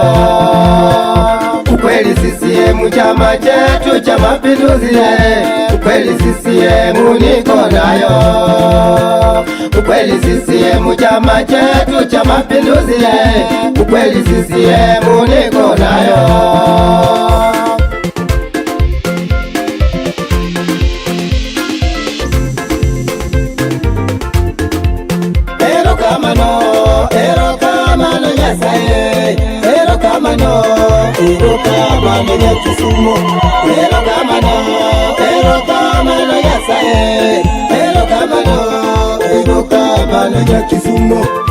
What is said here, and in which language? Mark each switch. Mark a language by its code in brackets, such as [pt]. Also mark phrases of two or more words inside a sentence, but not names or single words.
[sw] Ukweli CCM chama chetu cha Mapinduzi, ukweli CCM niko nayo. Ukweli CCM chama chetu cha Mapinduzi, ukweli CCM niko nayo. [luo] Erokamano Nyasaye, erokamano Nyakisumo, erokamano Nyasaye, erokamano Nyakisumo.